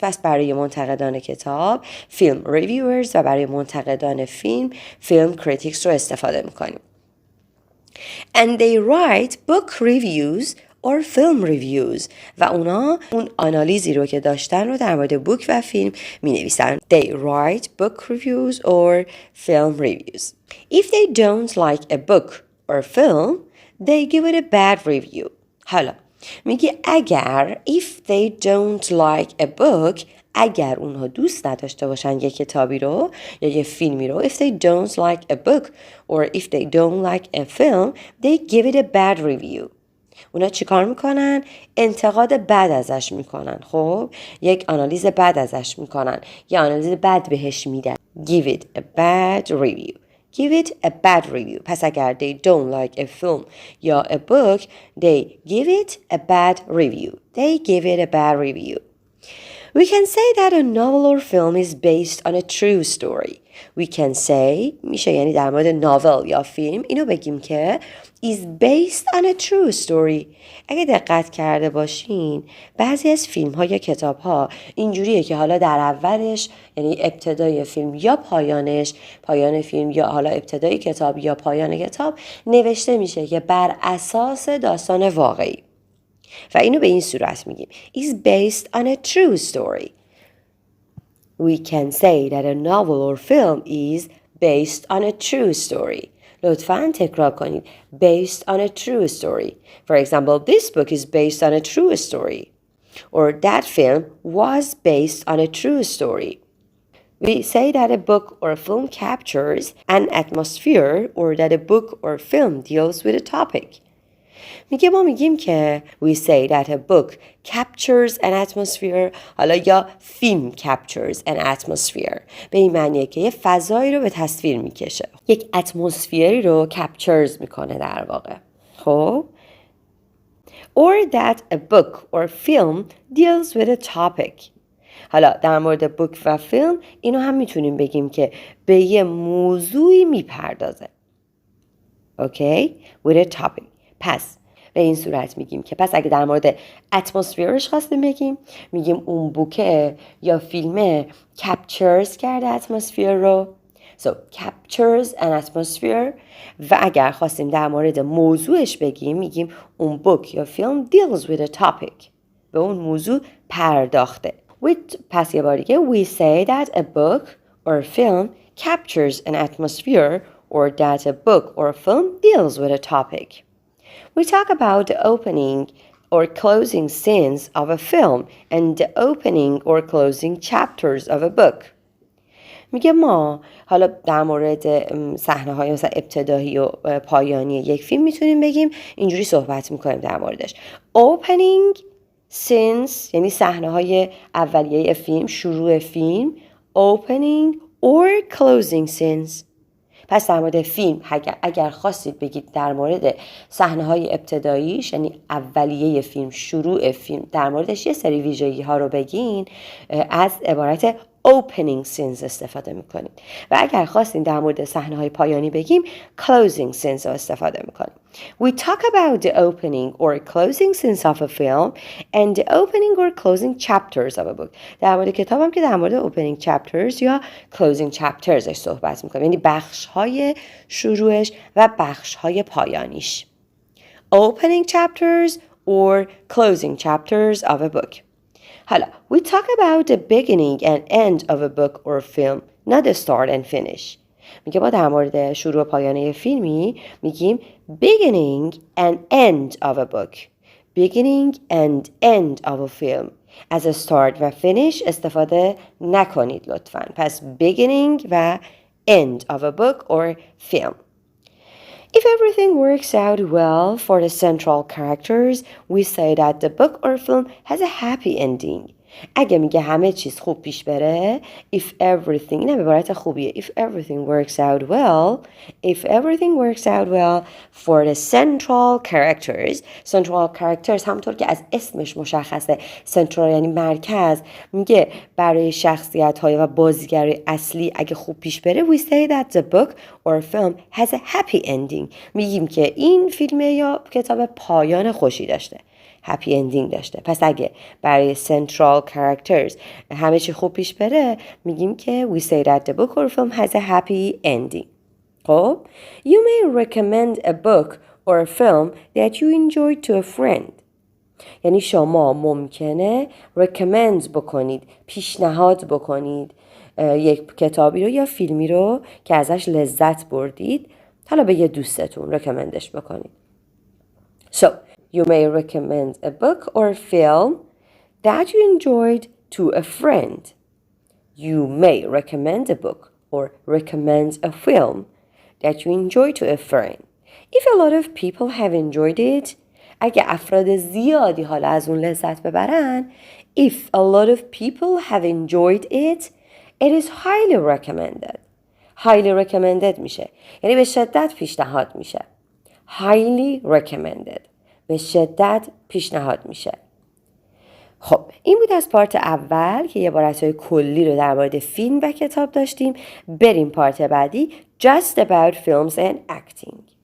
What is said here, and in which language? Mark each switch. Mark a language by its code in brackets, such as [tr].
[fa] پس برای منتقدان کتاب فیلم ریویورز و برای منتقدان فیلم کریتیکس رو استفاده میکنیم. [en] And they write book reviews or film reviews [fa] و اونا اون آنالیزی رو که داشتن رو در مورد بوک و فیلم می نویسن. [en] They write book reviews or film reviews. If they don't like a book or film, they give it a bad review. [fa] حالا میگه اگر [en] if they don't like a book، [fa] اگر اونها دوست نداشته باشن یک کتابی رو یا یک فیلمی رو، [en] if they don't like a book or if they don't like a film, they give it a bad review. [fa] اونا چی کار میکنن؟ انتقاد بد ازش میکنن. خب یک آنالیز بد ازش میکنن، یه آنالیز بد بهش میدن. [en] Give it a bad review. Give it a bad review. [fa] پس اگر [en] they don't like a film یا a book, they give it a bad review. They give it a bad review. We can say that a novel or film is based on a true story. We can say [fa] میشه یعنی در مورد ناول یا فیلم اینو بگیم که [en] is based on a true story. [fa] اگه دقت کرده باشین بعضی از فیلم ها یا کتاب ها اینجوریه که حالا در اولش یعنی ابتدای فیلم یا پایانش، پایان فیلم یا حالا ابتدای کتاب یا پایان کتاب نوشته میشه که بر اساس داستان واقعی و اینو به این صورت میگیم is based on a true story. [en] We can say that a novel or film is based on a true story. [fa] لطفاً تکرار کنید. [en] Based on a true story. For example, this book is based on a true story. Or that film was based on a true story. We say that a book or a film captures an atmosphere or that a book or film deals with a topic. [fa] ما میگیم که [en] we say that a book captures an atmosphere [fa] حالا یا فیلم [en] captures an atmosphere [fa] به این معنیه که یه فضایی رو به تصویر میکشه یک اتمسفری رو captures میکنه در واقع خب [en] or that a book or film deals with a topic [fa] حالا در مورد بوک و فیلم اینو هم میتونیم بگیم که به یه موضوعی میپردازه اوکی [en] with a topic [fa] پس به این صورت میگیم که پس اگه در مورد اتمسفیرش خواستیم بگیم میگیم اون بوکه یا فیلمه captures کرده اتمسفیر رو [en] so captures an atmosphere [fa] و اگر خواستیم در مورد موضوعش بگیم میگیم اون بوک یا فیلم [en] deals with a topic [fa] به اون موضوع پرداخته پس یه بار دیگه [en] we say that a book or film captures an atmosphere or that a book or film deals with a topic. We talk about the opening or closing scenes of a film and the opening or closing chapters of a book. [fa] میگه ما حالا در مورد صحنه های مثلا ابتدایی و پایانی یک فیلم میتونیم بگیم اینجوری صحبت میکنیم در موردش. [en] Opening scenes [fa] یعنی صحنه های اولیه فیلم، شروع فیلم. [en] Opening or closing scenes. [fa] پس در مورد فیلم اگر خواستید بگید در مورد صحنه‌های ابتداییش یعنی اولیه فیلم شروع فیلم در موردش یه سری ویژگی ها رو بگین از عبارت [en] opening scenes [fa] استفاده میکنید و اگر خواستین در مورد صحنه‌های پایانی بگیم [en] closing scenes [fa] رو استفاده میکنیم. [en] We talk about the opening or closing scenes of a film and the opening or closing chapters of a book. [fa] در مورد کتابم که در مورد [en] opening chapters [fa] یا closing chaptersش صحبت میکنیم یعنی بخش‌های شروعش و بخش‌های پایانیش. [en] Opening chapters or closing chapters of a book. [fa] حالا [en] we talk about the beginning and end of a book or film, not the start and finish. [fa] میگه ما در مورد شروع و پایانه فیلمی میگیم [en] beginning and end of a book, beginning and end of a film. [fa] از [en] start [fa] و [en] finish [fa] استفاده نکنید لطفاً. پس [en] beginning [fa] و [en] end of a book or film. If everything works out well for the central characters, we say that the book or film has a happy ending. [fa] اگه میگه همه چیز خوب پیش بره [en] if everything [fa] اینم عبارت خوبیه [en] if everything works out well for the central characters [fa] همونطور که از اسمش مشخصه central یعنی مرکز میگه برای شخصیت های و بازیگرای اصلی اگه خوب پیش بره [en] we say that the book or film has a happy ending [fa] میگیم که این فیلم یا کتاب پایان خوشی داشته [en] happy ending [fa] داشته. پس اگه برای [en] central characters [fa] همه چی خوب پیش بره میگیم که [en] we say that the book or film has a happy ending. [fa] خب [en] you may recommend a book or a film that you enjoyed to a friend. [fa] یعنی شما ممکنه recommend بکنید پیشنهاد بکنید یک کتابی رو یا فیلمی رو که ازش لذت بردید حالا به یه دوستتون recommendش بکنید. [en] So you may recommend a book or a film that you enjoyed to a friend. You may recommend a book or recommend a film that you enjoyed to a friend. If a lot of people have enjoyed it, [fa] اگه افراد زیادی حالا از اون لذت ببرن, [en] if a lot of people have enjoyed it, it is highly recommended. highly recommended [fa] میشه. یعنی به شدت پیشنهاد میشه. [en] highly recommended. [fa] به شدت پیشنهاد میشه. خب این بود از پارت اول که یه عبارت‌های کلی رو در مورد فیلم و کتاب داشتیم. بریم پارت بعدی، [en] just about films and acting.